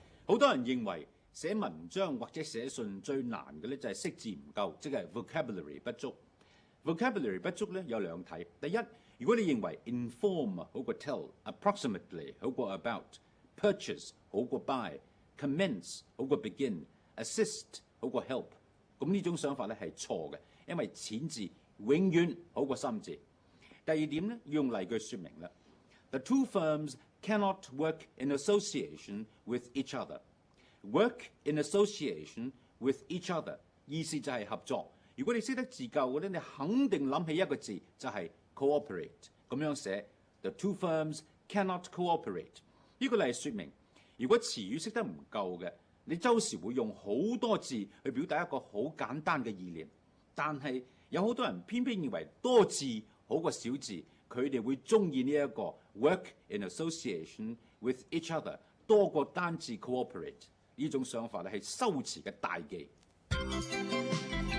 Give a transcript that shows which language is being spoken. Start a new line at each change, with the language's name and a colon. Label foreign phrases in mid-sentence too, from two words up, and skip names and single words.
Cantonese: 好多人認為寫文章或者寫信最難嘅咧就係識字唔夠，即係 vocabulary 不足。vocabulary 不足咧有兩睇。第一，如果你認為 inform 好過 tell，approximately 好過 about，purchase 好過 buy，commence 好過 begin，assist 好過 help，咁呢種想法咧係錯嘅，因為淺字永遠好過深字。第二點咧要用例句説明啦。
English: The two firms cannot work in association with each other. Work in association with each other
Cantonese: 意思就係合作。如果你識得字夠嘅咧，你肯定諗起一個字就係 cooperate。咁樣寫
English: The two firms cannot cooperate。
Cantonese: 呢個例説明，如果詞語識得唔夠嘅，你周時會用好多字去表達一個好簡單嘅意念。但係有好多人偏偏認為多字好過少字，佢哋會中意呢一個
English: work in association with each other
Cantonese: 多過單字 cooperate。呢種想法咧係修辭嘅大忌。